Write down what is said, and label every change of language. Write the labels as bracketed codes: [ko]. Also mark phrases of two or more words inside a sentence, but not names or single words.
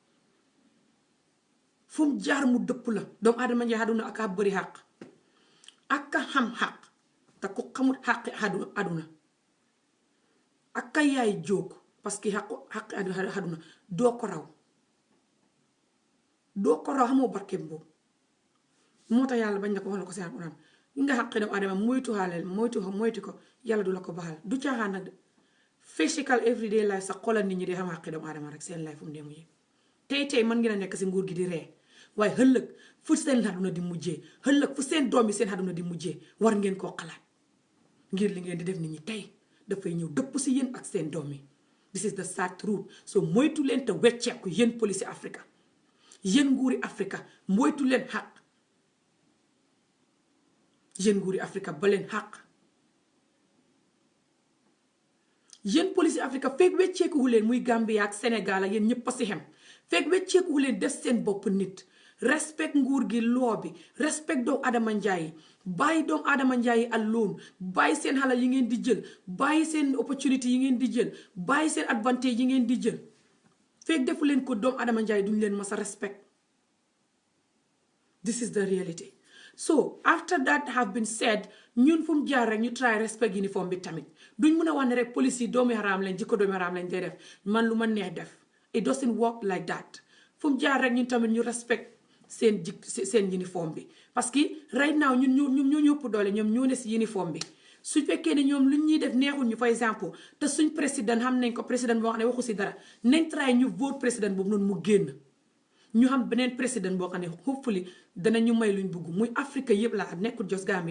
[wo] fu mu jaar mu dëpp la doomu aadama njaay àdduna aka bëri xàq aka xam xàq te ku xamul xàqi àdduna aka yaay jóg [fr] parce que [wo] xàqi àdduna doo ko raw xamoo barkeem boobu moo tax yàlla bañ na ko wax la ko si alquran nga xaqi doomu adama moytu ko yàlla du la ko baxal du caaxaan nag de [en] physical everyday life [wo] sax xoolal nit ñi di xam xaqi doomu adama rek seen life fu mu dee mujjee tey mën ngeen a nekk si nguur gi di ree waaye ëllëg fu seen àdduna di mujjee ëllëg fu seen doom yi seen àdduna di mujjee war ngeen koo xalaat ngir li ngeen di def nit ñi tey dafay ñëw dëpp si yéen ak seen doom yi [en] this is the sad truth so [wo] moytu leen te wecceeku yéen police Africa yéen nguuri Africa moytu leen xaq yéen nguuri Africa ba leen xaq yéen police Africa fekk wecceeku leen muy Gambia ak Sénégal ak yéen ñëpp a si xem fekk wecceeku leen def seen bopp nit respect nguur gi loo bi respect doomu Adama Njaay bàyyi doomu Adama Njaay alone bàyyi seen xalal yi ngeen di jël bàyyi seen opportunity yi ngeen di jël bàyyi seen advantage yi ngeen di jël fekk defu leen ko doomu Adama Njaay duñ leen mas a respect [en] this is the reality so after that have been said [wo] ñun fu mu jaar rek ñu try respect uniform bi tamit duñ mun a wax ne rek police yi doomi xaraam lañ jikko doomi xaraam lañ dee def man lu ma neex def [en] it doesn't work like that [wo] fu mu jaar rek ñun tamit ñu respect seen uniforme bi [fr] parce que [en] right now [wo] ñun ñoo ñëpp doole ñoom ñoo ne si uniforme bi su fekkee ne ñoom lu ñuy def neexul ñu for exemple te suñ président xam nañ ko président boo xam ne waxu si dara nañ try ñu vote président boobu noonu mu génn ñu xam beneen président boo xam ne hopefully danañu may luñ bugg muy Afrique yëpp la nekkul jos Gambia